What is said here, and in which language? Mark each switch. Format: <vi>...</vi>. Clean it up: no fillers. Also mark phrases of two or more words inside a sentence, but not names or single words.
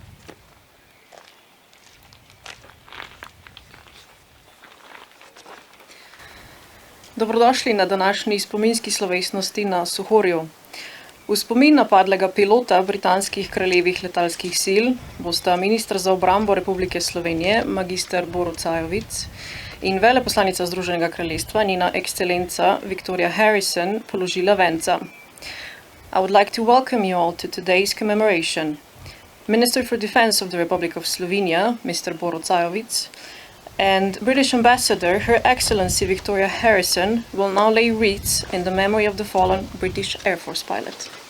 <sl>Dobrodošli na današnji spominski slovesnosti na Suhorju. V spomin na padlega pilota britanskih kraljevih letalskih sil bosta minister za obrambo Republike Slovenije, magister Borut Sajovic, in veleposlanica Združenega kraljestva, njena ekscelenca Victoria Harrison, položila venca.</sl> <en>I would like to welcome you all to today's commemoration. Minister for Defense of the Republic of Slovenia, Mr. Borut Sajovic, and British Ambassador, Her Excellency Victoria Harrison, will now lay wreaths in the memory of the fallen British Air Force pilot.</en>